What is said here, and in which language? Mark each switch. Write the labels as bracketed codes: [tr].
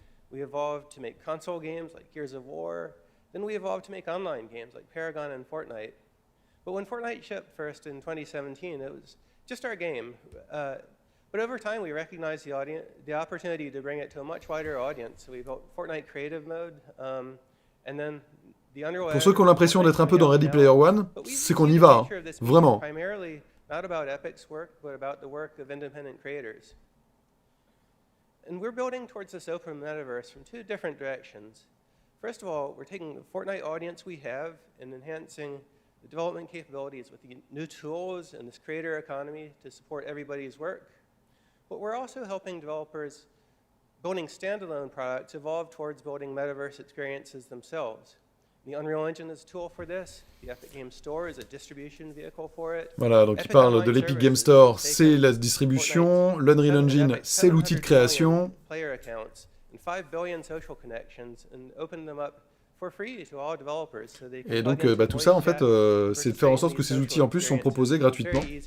[en] We evolved to make console games like Gears of War. Then we evolved to make online games like Paragon and Fortnite. But when Fortnite shipped first in 2017, it was just our game. But over time, we recognized the opportunity to bring it to a much wider audience. So we built Fortnite Creative Mode, and then the Unreal. [fr] Pour ceux qui ont l'impression d'être un peu dans Ready Player One, c'est qu'on y va, vraiment. [en] Primarily not about Epic's work, but about the work of independent creators. And we're building towards this open metaverse from two different directions. First of all, we're taking the Fortnite audience we have and enhancing the development capabilities with the new tools and this creator economy to support everybody's work. But we're also helping developers building standalone products evolve towards building metaverse experiences themselves. The Unreal Engine is a tool for this. The Epic Game Store is a distribution vehicle for it. [fr] Voilà, donc il parle de l'Epic Game Store, c'est la distribution, l'Unreal Engine, c'est l'outil de création. [en] Player accounts and 5 billion social connections and open them up for free to all developers so they can. [fr] Et donc tout ça en fait c'est de faire en sorte que ces outils en plus sont proposés gratuitement.